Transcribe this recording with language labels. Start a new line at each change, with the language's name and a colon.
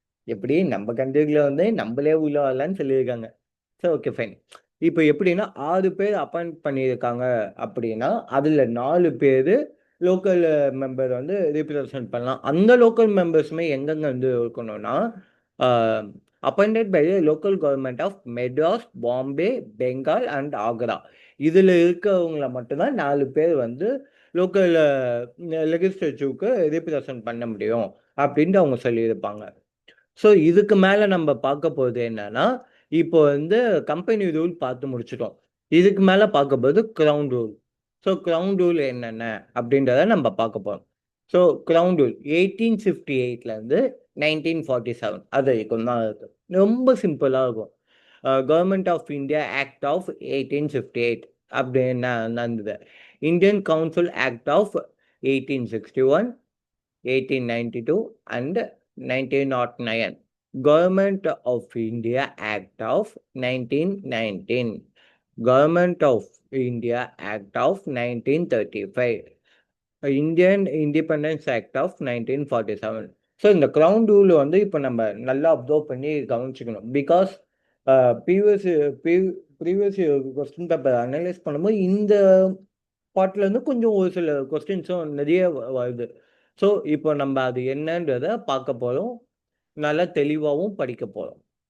Tamil: எப்படி நம்ம கண்ட்ரியில் வந்து நம்மளே உள்ள வரலான்னு சொல்லியிருக்காங்க. சரி, ஓகே, ஃபைன். இப்போ எப்படின்னா 6 பேர் அப்பாயிண்ட் பண்ணியிருக்காங்க அப்படின்னா, அதில் 4 பேர் லோக்கல் மெம்பர் வந்து ரீப்ரசன்ட் பண்ணலாம். அந்த லோக்கல் மெம்பர்ஸுமே எங்கெங்க வந்து இருக்கணும்னா,
English: appointed by the local government of Madras, Bombay, Bengal and Agra.
Tamil: இதில் இருக்கவங்களை மட்டும்தான் 4 பேர் வந்து லோக்கல் லெகிஸ்லேட்டிவ்க்கு ரீப்ரசன்ட் பண்ண முடியும் அப்படின்ட்டு அவங்க சொல்லியிருப்பாங்க. ஸோ இதுக்கு மேலே நம்ம பார்க்க போகிறது என்னன்னா, இப்போ வந்து கம்பெனி ரூல் பார்த்து முடிச்சிட்டோம். இதுக்கு மேலே பார்க்க போகிறது crown rule. So crown rule என்னென்ன அப்படின்றத நம்ம பார்க்க போகிறோம். ஸோ கிரவுன் ரூல் 1858லேருந்து 1947 அது வரைக்கும் தான் இருக்குது. ரொம்ப சிம்பிளாக இருக்கும். Government of India act of 1858 அப்படின்னு நடந்தது.
English: Indian council act of 1861, 1892 and 1909. Government of India Act of 1919. Government of India Act of 1935. Indian independence act of 1947.
Tamil: So இந்த கிரவுன் ரூல் வந்து இப்போ நம்ம நல்லா அப்சர்வ் பண்ணி கவனிச்சுக்கணும். Because previous previous question paper analyse பண்ணும்போது இந்த பார்ட்லேருந்து கொஞ்சம் ஒரு சில கொஸ்டின்ஸும் நிறைய வருது. ஸோ இப்போ நம்ம அது என்னன்றதை பார்க்க போகிறோம், நல்லா தெளிவாகவும் படிக்க போகிறோம்.